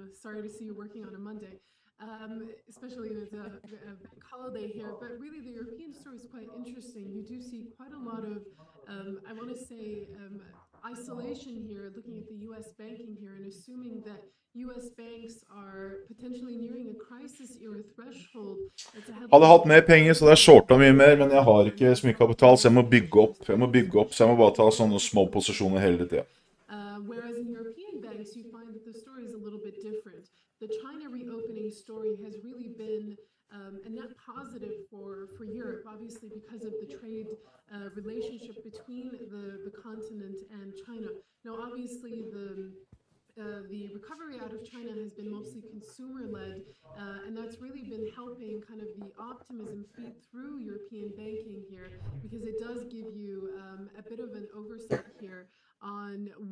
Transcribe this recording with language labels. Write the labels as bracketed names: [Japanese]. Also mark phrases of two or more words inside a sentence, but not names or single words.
[English] Sorry to see you working on a Monday, especially as a bank holiday here. But really, the European story is quite interesting. You do see quite a lot of, I want to say, isolation here, looking at the US banking here and assuming that US banks are potentially nearing a crisis era threshold. [Norwegian] Hadde jeg hatt mer penger, så hadde jeg shorta mye mer, men jeg har ikke så mye kapital, så jeg må bygge opp, så jeg må bare ta sånne små posisjoner hele tiden. [English] Whereas in European banks, you find that the story is a little bit different. The China reopening story has really been a net positive for Europe, obviously because of the trade relationship between the continent and China. Now, obviously, the recovery out of China has been mostly consumer-led, and that's really been helping kind of the optimism feed through European banking here, because it does give you a bit of an oversight here on